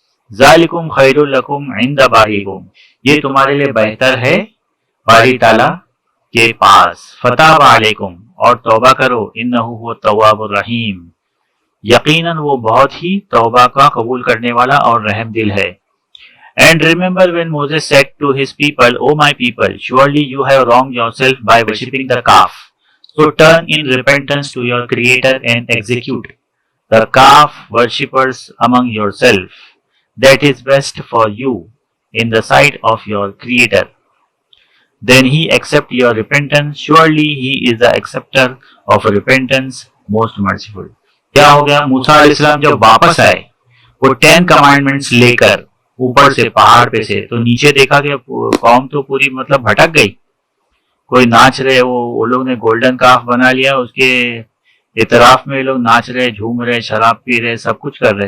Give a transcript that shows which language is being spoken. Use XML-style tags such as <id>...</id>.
<ar>ज़ालिकुम खैरुल लकुम इंदा बारीकुम,</ar> <hi>ये तुम्हारे लिए बेहतर है बारी ताला के पास।</hi> <ar>फताब अलैकुम,</ar> <hi>और तौबा करो,</hi> <ar>इन्नहु हुवा तव्वाबुर रहीम,</ar> <hi>यकीनन वो बहुत ही तौबा का कबूल करने वाला और रहम दिल है।</hi> <en>And remember when Moses said to his people, O my people, surely you have wronged yourself by worshipping the calf. So turn in repentance to your Creator and execute the calf worshippers among yourself. That is best for you in the sight of your Creator. Then he accept your repentance. Surely he is the acceptor of repentance, most merciful.</en> <hi>क्या हो गया, मूसा अलैहिस्सलाम जब वापस आए वो 10 commandments लेकर ऊपर से, पहाड़ पे से, तो नीचे देखा कि कौम तो पूरी मतलब भटक गई। कोई नाच रहे, वो लोग ने गोल्डन काफ बना लिया, उसके इतराफ में लोग नाच रहे, झूम रहे, शराब पी रहे, सब कुछ कर रहे।</hi>